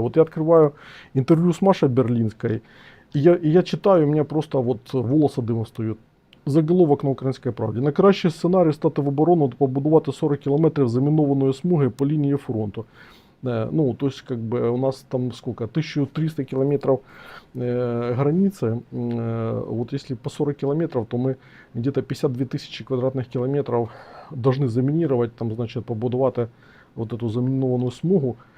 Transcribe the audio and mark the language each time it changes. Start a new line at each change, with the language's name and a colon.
Russian: Вот я открываю интервью с Машей Берлинской, и я читаю, у меня просто вот волосы дымом
Ukrainian: встають. Заголовок на Українській правді. Найкращий сценарій стати в оборону, побудувати 40 кілометрів замінованої смуги по лінії фронту.
Russian: Ну, то есть, как бы, у нас там сколько, 1300 километров границы. Вот если по 40 километров, то мы где-то 52 тысячи квадратных километров должны заминировать, там, значит, побудувати вот эту заминованную смугу.